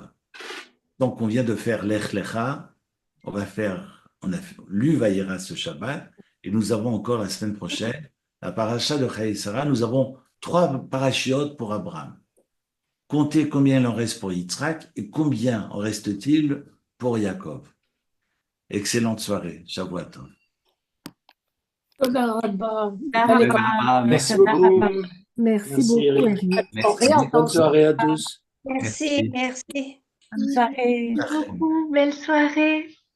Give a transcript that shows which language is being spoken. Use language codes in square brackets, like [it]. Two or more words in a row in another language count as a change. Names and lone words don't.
[fr] Donc, on vient de faire Lech Lecha. On a lu Vaïra ce Shabbat. Et nous avons encore la semaine prochaine la paracha de Chaïsara. Nous avons trois parachiotes pour Abraham. Comptez combien il en reste pour Yitzhak et combien en reste-t-il pour Jacob. Excellente soirée. [he] שבת טוב. תודה רבה. תודה רבה. [fr] Merci תודה beaucoup. רבה. Merci Merci, beaucoup, Eric. Eric. Merci. Bonne soirée à tous. Merci, merci. Bonne soirée. Merci beaucoup. Belle soirée.